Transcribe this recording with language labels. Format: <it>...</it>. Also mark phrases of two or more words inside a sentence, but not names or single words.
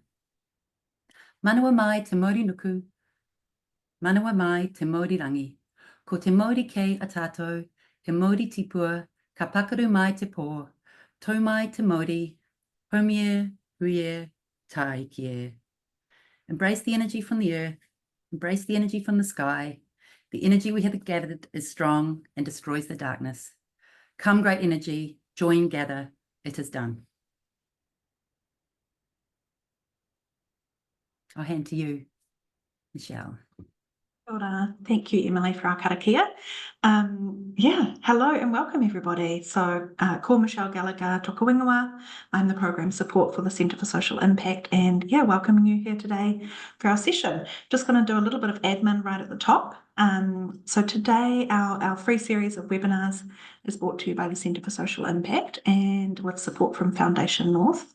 <mi>Manawa mai te mauri nuku, manawa mai te mauri rangi. Ko te mauri kei a tātou, he mauri tipua, ka pakaru mai te pō, tau mai te mauri, homie, huie, tāikie.</mi> <en>Embrace the energy from the earth, embrace the energy from the sky. The energy we have gathered is strong and destroys the darkness. Come, great energy, join, gather, it is done. I'll hand to you, Michelle.</en> <mi>Kia ora.</mi> <en>Thank you, Emily, for our karakia. Hello and welcome, everybody. So,</en> <mi>ko Michelle Gallagher, toka wingua.</mi> <en>I'm the Program Support for the Centre for Social Impact, and welcoming you here today for our session. Just going to do a little bit of admin right at the top. So today, our free series of webinars is brought to you by the Centre for Social Impact and with support from Foundation North.</en>